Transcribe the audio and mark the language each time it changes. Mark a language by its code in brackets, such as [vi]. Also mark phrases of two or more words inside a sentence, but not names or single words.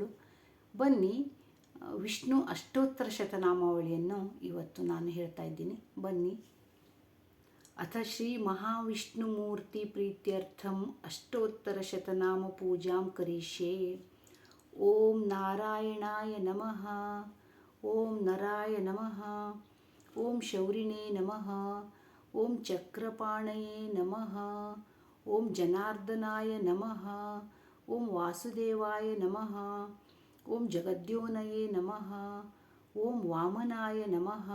[kn] ಬನ್ನಿ, ವಿಷ್ಣು ಅಷ್ಟೋತ್ತರ ಶತನಾಮಾವಳಿಯನ್ನು ಇವತ್ತು ನಾನು ಹೇಳ್ತಾ ಇದ್ದೀನಿ. ಬನ್ನಿ. [sa] ಅಥ ಶ್ರೀ ಮಹಾವಿಷ್ಣುಮೂರ್ತಿ ಪ್ರೀತ್ಯರ್ಥಂ ಅಷ್ಟೋತ್ತರ ಶತನಾಮ ಪೂಜಾಂ ಕರಿಷ್ಯೆ. ಓಂ ನಾರಾಯಣಾಯ ನಮಃ, ಓಂ ನರಾಯ ನಮಃ, ಓಂ ಶೌರಿಣೇ ನಮಃ, ಓಂ ಚಕ್ರಪಾಣಯೇ ನಮಃ, ಓಂ ಜನಾರ್ದನಾಯ ನಮಃ, ಓಂ ವಾಸುದೇವಾಯ ನಮಃ, ಓಂ ಜಗದ್ಯೋನಯೇ ನಮಃ, ಓಂ ವಾಮನಾಯ ನಮಃ,